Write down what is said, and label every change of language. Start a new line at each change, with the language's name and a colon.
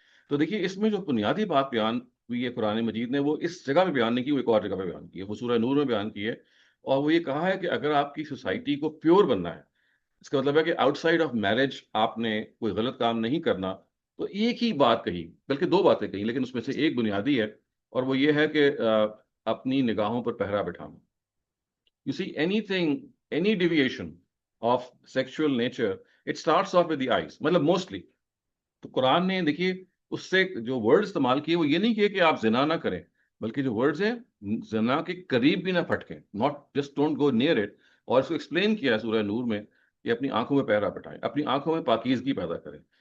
Urdu: تو دیکھیے اس میں جو بنیادی بات بیان ہوئی ہے قرآن مجید نے، وہ اس جگہ پہ بیان نہیں کی، وہ ایک اور جگہ پہ بیان کی ہے، وہ سورہ نور میں بیان کی ہے. اور وہ یہ کہا ہے کہ اگر آپ کی سوسائٹی کو پیور بننا ہے، اس کا مطلب ہے کہ آؤٹ سائڈ آف میرج آپ نے کوئی غلط کام نہیں کرنا. تو ایک ہی بات کہی، بلکہ دو باتیں کہی، لیکن اس میں سے ایک بنیادی ہے، اور وہ یہ ہے کہ اپنی نگاہوں پر پہرا بٹھانا.
English: You see, any deviation of sexual nature, it starts off with the eyes.
Urdu: مطلب موسٹلی تو قرآن نے دیکھیے اس سے جو ورڈ استعمال کیے وہ یہ نہیں کیے کہ آپ زنا نہ کریں، بلکہ جو ورڈز ہیں زنا کے قریب بھی نہ پھٹکیں،
English: not just don't go near it.
Urdu: اور اس کو ایکسپلین کیا ہے سورہ نور میں کہ اپنی آنکھوں میں پہرا بٹھائیں، اپنی آنکھوں میں پاکیزگی پیدا کریں.